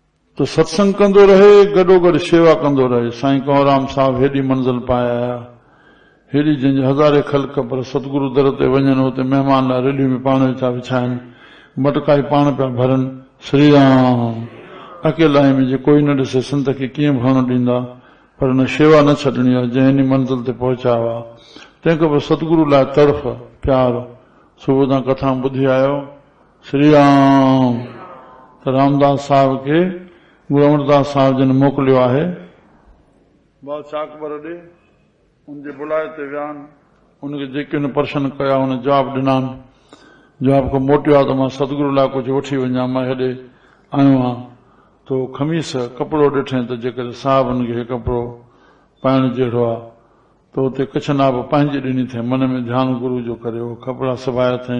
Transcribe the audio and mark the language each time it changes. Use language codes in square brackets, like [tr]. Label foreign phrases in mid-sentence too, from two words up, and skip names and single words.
[sd] तो सत्संग कंदो रहे, गॾोगॾु शेवा कंदो रहे। साईं कंवरराम साहब हेॾी मंज़िल पाए आया, हेॾी जंहिंजे हज़ारे ख़ल्क, पर सतगुरु दर ते वञनि, हुते महिमान लाइ रेलियूं में पाण वेठा विछाइनि, मटका पाण पिया भरनि। श्री राम अकेलाई में जे कोई न ॾिसे संत खे कीअं भरणो ॾींदा, पर न शेवा न छॾणी आहे। जंहिं मंज़िल ते पहुचायो आहे, तंहिंखां पोइ सतगुरु लाइ तड़फ प्यार। सुबुह तां कथा ॿुधी आयो। श्री राम। त रामदास साहब खे गुरु अमरदास साहब जन मोकिलियो आहे बादशाह अकबर ॾे, उनजे बुलाए ते वियानि। उनखे जेके उन प्रश्न कया उन जवाब ॾिनानि। जवाब खां मोटियो आहे त मां सतगुरु लाइ कुझु वठी वञा, मां हेॾे आयो आहियां। तो खमीस कपिड़ो ॾिठे त जेकर साहबनि खे कपिड़ो पाइण जहिड़ो आहे, त उते कच्छनाब पंहिंजी ॾिनी थे, मन में ध्यानु गुरु जो करे उहो कपिड़ा सिबाया अथई।